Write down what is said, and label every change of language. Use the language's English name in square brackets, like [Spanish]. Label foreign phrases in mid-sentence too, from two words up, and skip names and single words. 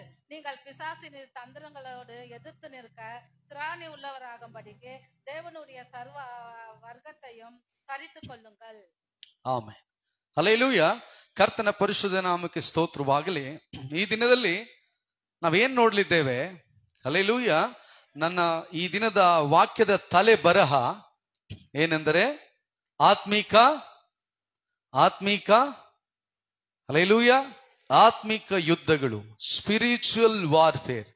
[Tamil] நீங்கள் பிசாசின் தந்திரங்களோடு எதிர்த்து நிற்க திராணி உள்ளவராகும்படிக்கு தேவனுடைய சர்வ வர்க்கத்தையும் தரித்துக் கொள்ளுங்கள். [Kannada] ಆಮೆನ್. ಹಲ್ಲೆಲೂಯ. ಕರ್ತನ ಪರಿಶುದ್ಧ ನಾಮಕ್ಕೆ ಸ್ತೋತ್ರವಾಗಲಿ. ಈ ದಿನದಲ್ಲಿ ನಾವೇನ್ ನೋಡ್ಲಿದ್ದೇವೆ? ಹಲ್ಲೆಲೂಯ. ನನ್ನ ಈ ದಿನದ ವಾಕ್ಯದ ತಲೆ ಬರಹ ಏನೆಂದರೆ ಆತ್ಮಿಕ ಹಲ್ಲೆಲೂಯ ಆತ್ಮಿಕ ಯುದ್ಧಗಳು, [English] spiritual warfare.